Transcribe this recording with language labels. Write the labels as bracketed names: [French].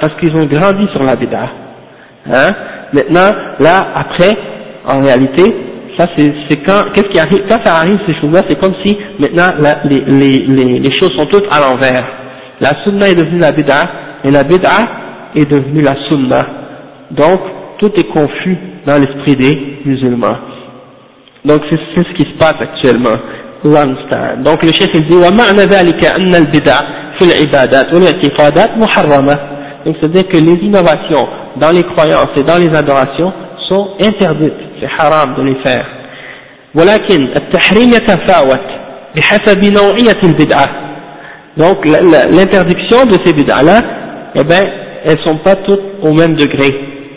[French] Parce qu'ils ont grandi sur la bid'a. Hein? Maintenant, là, après, en réalité, ça c'est quand, qu'est-ce qui arrive, quand ça arrive ces choses-là, c'est comme si maintenant là, les choses sont toutes à l'envers. La sunna est devenue la bid'a, et la bid'a est devenue la sunna. Donc, tout est confus dans l'esprit des musulmans. Donc, c'est ce qui se passe actuellement. L'instant. Donc, le cheikh dit, [Arabic] وَمَعْنَ ذَلِكَ أَنَّ الْبِدْعَةَ فِي الْعِبَادَاتِ وَالْاعْتِقَادَاتِ مُحَرَّمَةَ. [French] Donc, c'est-à-dire que les innovations dans les croyances et dans les adorations sont interdites. C'est haram de les faire. [Arabic] وَلَكِنْ التَّحْرِيمَ يَتَفَاوَتْ بِحَسَبِ نَوْعِيَةِ الْبِدْعَةِ. [French] Donc l'interdiction de ces bid'a-là, eh ben, elles sont pas toutes au même degré.